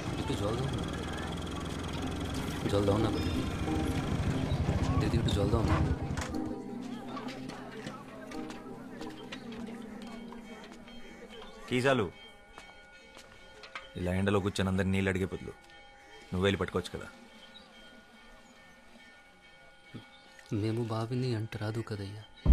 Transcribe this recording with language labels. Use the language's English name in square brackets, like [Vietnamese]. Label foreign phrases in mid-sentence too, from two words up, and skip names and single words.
[Bangla] একটু জল দাও না, জল দাও না বলি, দিদি একটু জল দাও না। [Telugu] కీజాలు ఇలా ఎండలో కూర్చొని అందరు నీళ్ళు అడిగే బదులు నువ్వు వెళ్ళి పట్టుకోవచ్చు కదా. మేము బావిని అంటరాదు కదయ్యా